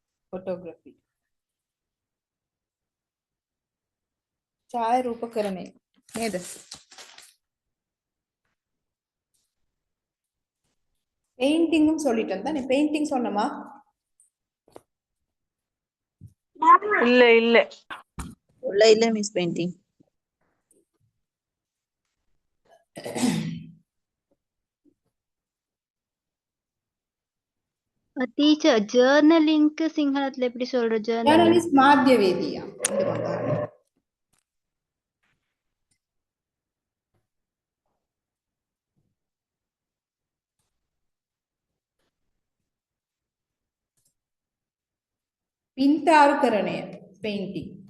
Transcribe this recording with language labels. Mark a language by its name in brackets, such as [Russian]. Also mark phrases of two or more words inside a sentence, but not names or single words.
[Sinhala] photography. ඡායාරූපකරණය නේද? [Tamil] பெயிண்டிங்கும் சொல்லிட்டேன் தானே? பெயிண்டிங் சொன்னமா? இல்ல இல்ல இல்ல மிஸ் பெயிண்டிங். டீச்சர் ஜேர்னலிங்க்கு சிங்களத்துல எப்படி சொல்ற? ஜேர்னலிங் ஜர்னலிஸ்ட் மாத்தியவேதியா? இந்த பக்கம். [Sinhala] පින්තාරුකරණය painting.